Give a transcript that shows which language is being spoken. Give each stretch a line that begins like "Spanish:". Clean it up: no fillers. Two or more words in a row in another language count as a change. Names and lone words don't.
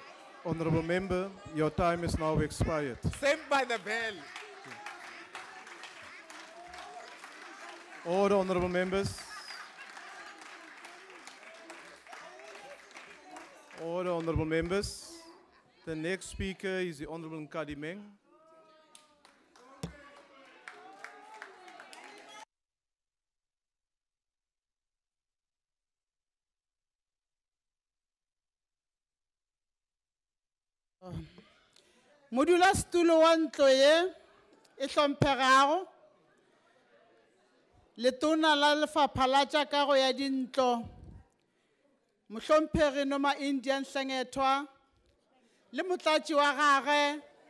English: Honorable Member, your time is now expired. Saved by the bell. Order, honorable members. Order, honorable members. The next speaker is the Honorable Nkadimeng.
Northern Sotho: Modulasetulo wa ntlo ye e hlomphegago letona la lefapha la tša kago ya dintlo mohlomphegi Noma Indian Hlengethwa le motlatši wa gagwe